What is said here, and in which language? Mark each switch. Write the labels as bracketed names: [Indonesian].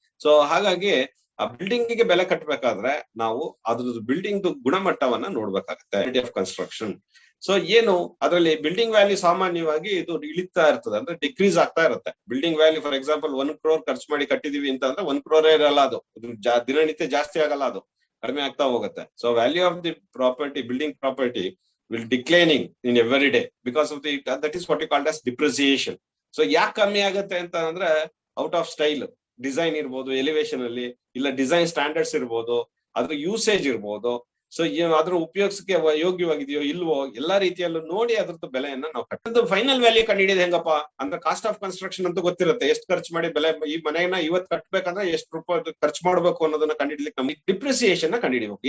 [Kannada] So ಹಾಗಾಗಿ ಆ building ಗೆ ಬೆಲೆ ಕಟ್ಟಬೇಕಾದ್ರೆ ನಾವು ಅದ್ರದ್ದು ಬಿಲ್ಡಿಂಗ್ ಗುಣಮಟ್ಟವನ್ನ ನೋಡ್ಬೇಕಾಗುತ್ತೆ, ಆಫ್ ಕನ್ಸ್ಟ್ರಕ್ಷನ್. ಸೊ ಏನು ಅದರಲ್ಲಿ ಬಿಲ್ಡಿಂಗ್ ವ್ಯಾಲ್ಯೂ ಸಾಮಾನ್ಯವಾಗಿ ಇದು ಇಳಿತಾ ಇರ್ತದೆ, ಅಂದ್ರೆ ಡಿಕ್ರೀಸ್ ಆಗ್ತಾ ಇರುತ್ತೆ. Building value for example 1 crore ಖರ್ಚು ಮಾಡಿ ಕಟ್ಟಿದೀವಿ ಅಂತ ಅಂದ್ರೆ 1 crore ಇರಲ್ಲ, ಅದು ದಿನನಿತ್ಯ ಜಾಸ್ತಿ ಆಗಲ್ಲ, ಅದು ಕಡಿಮೆ ಆಗ್ತಾ ಹೋಗುತ್ತೆ. [English] So value of the property, building property will declining in every day because of the that is what you called as depreciation. [Kannada] So ಯಾಕೆ ಕಮ್ಮಿ ಆಗುತ್ತೆ ಅಂತ ಅಂದ್ರೆ ಔಟ್ ಆಫ್ ಸ್ಟೈಲ್ ಡಿಸೈನ್ ಇರ್ಬೋದು, ಎಲಿವೇಶನ್ ಅಲ್ಲಿ ಇಲ್ಲ ಡಿಸೈನ್ ಸ್ಟ್ಯಾಂಡರ್ಡ್ಸ್ ಇರ್ಬೋದು, ಅದ್ರ ಯೂಸೇಜ್ ಇರ್ಬೋದು. ಸೊ ಅದ್ರ ಉಪಯೋಗಿಸಕ್ಕೆ ಯೋಗ್ಯವಾಗಿದೆಯೋ ಇಲ್ವೋ ಎಲ್ಲಾ ರೀತಿಯಲ್ಲೂ ನೋಡಿ ಅದ್ರದ್ದು ಬೆಲೆಯನ್ನ ನಾವು ಕಟ್ಟೋದು. ಫೈನಲ್ ವ್ಯಾಲ್ಯೂ ಕಂಡುಹಿಡಿಯೋದು ಹೆಂಗಪ್ಪ ಅಂದ್ರೆ ಕಾಸ್ಟ್ ಆಫ್ ಕನ್ಸ್ಟ್ರಕ್ಷನ್ ಅಂತೂ ಗೊತ್ತಿರುತ್ತೆ, ಎಷ್ಟು ಖರ್ಚು ಮಾಡಿ ಬೆಲೆ ಈ ಮನೆಯನ್ನ ಇವತ್ತು ಕಟ್ಬೇಕಂದ್ರೆ ಎಷ್ಟು ರೂಪಾಯಿ ಖರ್ಚು ಮಾಡ್ಬೇಕು ಅನ್ನೋದನ್ನ ಕಂಡುಹಿಡ್ಲಿಕ್ಕೆ ನಮಗೆ ಡಿಪ್ರಿಸಿಯೇಷನ್ ನ ಕಂಡುಹಿಡಿಬೇಕು.